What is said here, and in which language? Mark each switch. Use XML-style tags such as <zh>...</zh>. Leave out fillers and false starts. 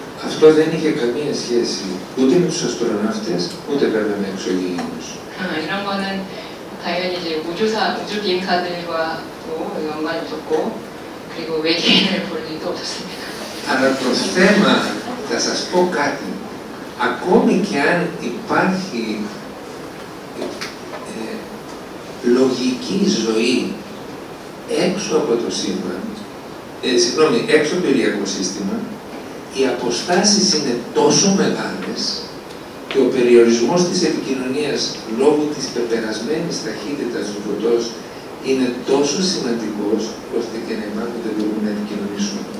<el>Αυτό δεν είχε καμία σχέση ούτε με τους αστροναύτες, ούτε βέβαια με εξωγήινους.</el> <ko>이런 거는 당연히 이제 우주 비행사들과도 연관이 없었고 그리고 외계인을 볼 일도 없었습니다.</ko> <el>Αλλά το θέμα, θα σας πω κάτι, ακόμη και αν υπάρχει λογική ζωή έξω από το σύμπαν, έξω από το ηλιακό σύστημα, οι αποστάσεις είναι τόσο μεγάλες και ο περιορισμός της επικοινωνίας λόγω της πεπερασμένης ταχύτητας του φωτός είναι τόσο σημαντικός ώστε και να υπάρχουν δεν μπορούν να επικοινωνήσουν.</el>